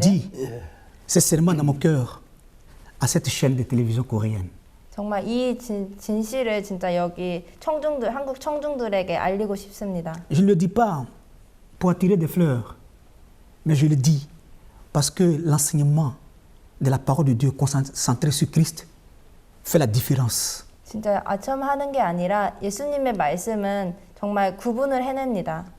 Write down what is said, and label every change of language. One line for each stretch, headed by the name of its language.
French: dis sincèrement dans mon cœur à cette chaîne de télévision coréenne.
Korean: 정말 이 진실을 진짜 여기 청중들, 한국 청중들에게 알리고 싶습니다.
French: Je ne le dis pas pour attirer des fleurs, mais je le dis parce que l'enseignement de la parole de Dieu concentré sur Christ fait la différence.
Korean: 진짜 아첨하는 게 아니라 예수님의 말씀은 정말 구분을 해냅니다.